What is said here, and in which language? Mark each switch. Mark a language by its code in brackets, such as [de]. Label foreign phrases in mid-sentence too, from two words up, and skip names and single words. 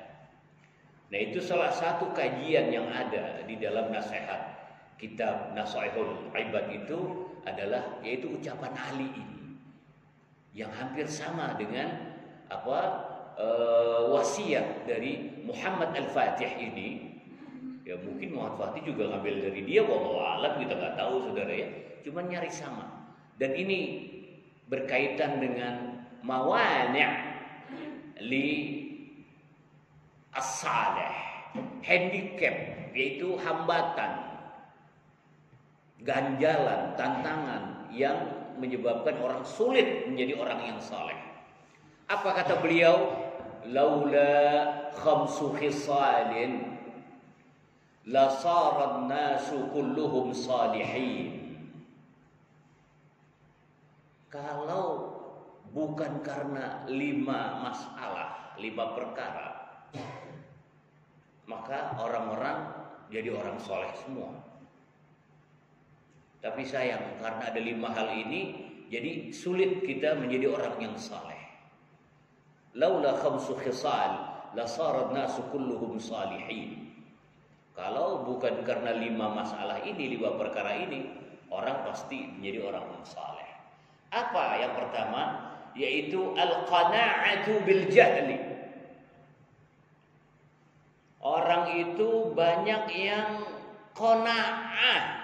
[id] Nah, itu salah satu kajian yang ada di dalam nasihat kitab Nasaihul Ibad itu adalah yaitu ucapan Ali ini, yang hampir sama dengan wasiat dari Muhammad Al-Fatih ini. Ya mungkin Muhammad Fatih juga ngambil dari dia, [ar] والله أعلم, [id] kita nggak tahu, saudara ya. Cuman nyari sama. Dan ini berkaitan dengan [ar] موانع للصالح, [id] handicap, yaitu hambatan, ganjalan, tantangan yang menyebabkan orang sulit menjadi orang yang saleh. Apa kata beliau? [ar] لولا خمس خصال لصار الناس كلهم صالحين. [id] Kalau bukan karena 5 masalah, 5 perkara, maka orang-orang jadi orang soleh semua. Tapi sayang, karena ada 5 hal ini, jadi sulit kita menjadi orang yang saleh. [ar] لولا خمس خصال لصار الناس كلهم صالحين. [id] Kalau bukan karena 5 masalah ini, 5 perkara ini, orang pasti menjadi orang yang saleh. Apa yang pertama? [ar] Yaitu القناعة بالجهل. [id] Orang itu banyak yang qana'ah.